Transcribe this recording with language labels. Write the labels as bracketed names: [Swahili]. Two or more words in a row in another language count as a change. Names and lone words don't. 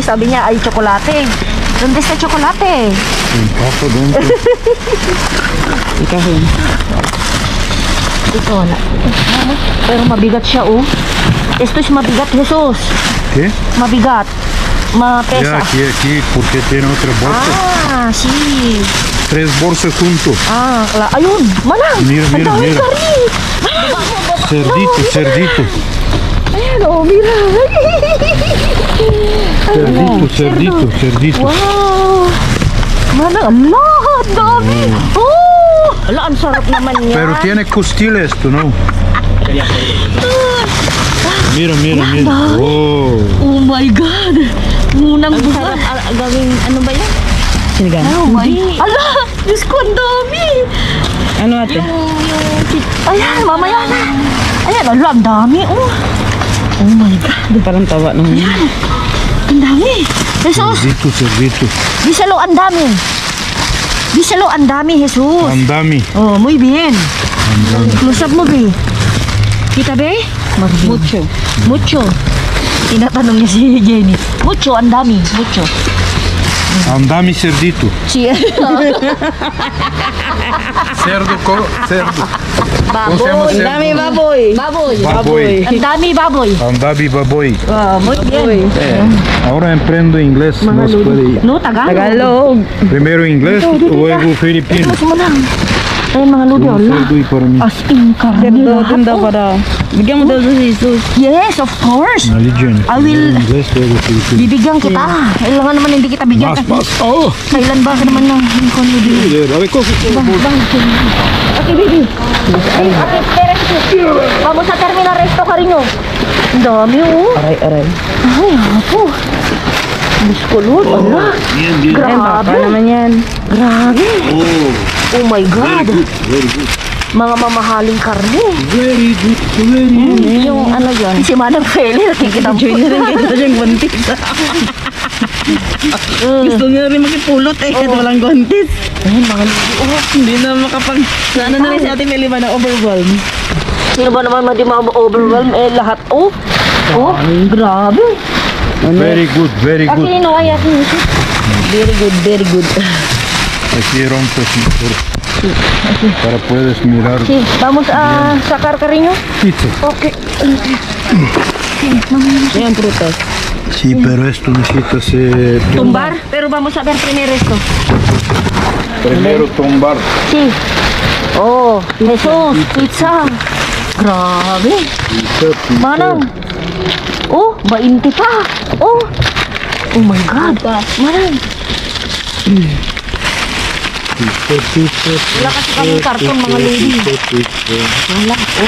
[Filipino] Sabi niya ay tsokolate. Lundes na tsokolate. [Spanish] Papa dentro. [Filipino] Ikaw yun. Ito wala. Pero mabigat siya oh. Esto is mabigat Jesus. [Spanish] ¿Qué? [Filipino] Mabigat. Mapesa. [Spanish] Ya, aquí, porque tiene otra bolsa. Ah, sí. 3 bolsas juntos. [Filipino] Ah, ayun. Manang. [Spanish] Mira, [Filipino] Ang [Spanish] mira, [Filipino] daming [Spanish] mira. [Filipino] karni. [Spanish] Cerdito, cerdito. [Filipino] Ayan oh, mira. [Spanish] Cerdito, cerdito, cerdito. [Filipino] Wow. Manang, Allah, ang dami. Oh, ala, ang sarap naman yan. [Spanish] Pero tiene costilla esto, ¿no? Mira, mira, mira. Oh. [English] Oh my God. [Filipino] Munang buhat. Gawing ano ba yan? Sinigang. [English] Oh my. [Filipino] Ala, Diyos ko, ang dami. Ano ate? Ayan, mamaya na. Ayan, ala, ang dami. Oh. [English] Oh my God. [Filipino] Parang tawa nung Ang dami. Jesus, [Spanish] Cerdito, cerdito. díselo, [Filipino] ang dami. Díselo, ang dami, Jesus. Andami. [Spanish] Oh, muy bien. [Filipino] Close up mo, be. Kita, be? [Spanish] mucho. Mucho. [Filipino] Tinatanong niya si Jenny. Mucho, ang dami. [Spanish] Mucho. [Filipino] Andami cerdito. [Spanish] Si Cerdo, cerdo. [Filipino] baboy. Ang dami baboy. Baboy. Baboy. Ang dami baboy. Andami baboy. [Spanish] Muy bien. Ahora aprendo inglés. Más puede. No, Tagalog. Tagalog. Primero inglés, luego filipino. [Filipino] Ito mo lang. Ayun mga ludi, ala. [Spanish] Cerdo y para mí. [English] As in, [Filipino] karne Ganda, lahat. ganda pa daw. Bigyan mo daw sa Jesus. [English] Yes, of course. Religion. I will- [Spanish] Inglés, luego filipino. [Filipino] Bibigyan kita. Kailangan naman hindi kita bigyan. [Spanish] Más, más. Oh. [Filipino] Kailan ba ka naman ng Lincoln Ludi? [Spanish] A ver, coge. [English] Okay, baby. [Filipino] Okay, pera ito. Vamos sa terminal resto ka rin, oh. Ang dami, oh. Aray, aray. Ay, ako. Diyos ko, Lord. Ala. [Spanish] Bien, bien. [Filipino] Ayan, papa Grabe. naman yan. Grabe. Oh, [English] Oh my God. very good. [Filipino] Mga mamahaling karne. [English] Very good, very good. [Filipino] Yung ano yun? Si Manang Feli, nakikita mo. Joy na rin kita siyang buntis. Gusto nga rin makipulot eh. Kahit walang gontis. Ayun, mga ludi. Oh, Hindi na makapag... Sana na rin si Ate Meli ba na overwhelmed. sino ba naman di ma-overwhelm? Eh, lahat. Oh. Oh, grabe. [English] Very good, very good. [Spanish] Aquí no hay aquí. [English] Very good, very good. [Spanish] Aquí rompes mejor. Para puedes mirar. Sí, vamos a sacar cariño. Pizza. [English] Okay. [Filipino] Ayan, prutas. [Spanish] Sí, pero esto necesitas Tumbar, pero vamos a ver primero esto. primero tumbar. Sí. Oh, Jesús, pizza. [Filipino] Grabe. Manang. [English] Oh, 20 pa. Oh. Oh my God. Manang. [Filipino] Wala kasi kaming karton, mga lady. Wala. Oh.